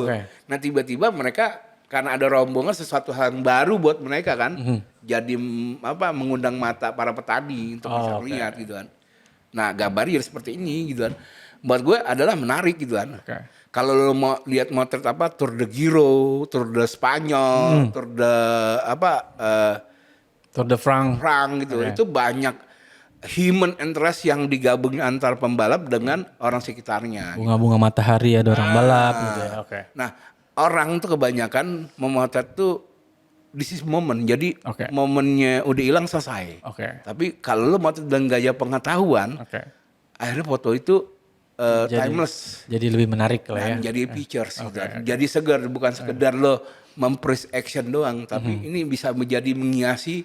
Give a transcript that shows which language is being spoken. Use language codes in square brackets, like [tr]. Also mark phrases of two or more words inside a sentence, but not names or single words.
[id] Nah tiba-tiba mereka karena ada rombongan sesuatu hal yang baru buat mereka kan. Jadi mengundang mata para petani untuk bisa melihat gitu kan. Nah gambarnya seperti ini gitu kan. Buat gue adalah menarik gitu kan. Kalau lo mau lihat motret Tour de Giro, Tour de Spanyol, Tour de Tour de France gitu. Itu banyak [en] human interest [id] yang digabung antar pembalap dengan orang sekitarnya. Bunga-bunga matahari ada orang balap gitu ya. Nah, orang tuh kebanyakan memotret tuh [en] this is moment. [id] Jadi momennya udah hilang selesai. Tapi kalau lo motret dengan gaya pengetahuan, akhirnya foto itu timeless. Jadi lebih menarik lah ya. Jadi pictures gitu. Jadi segar, bukan sekedar lo mempres action doang, tapi ini bisa menjadi menghiasi.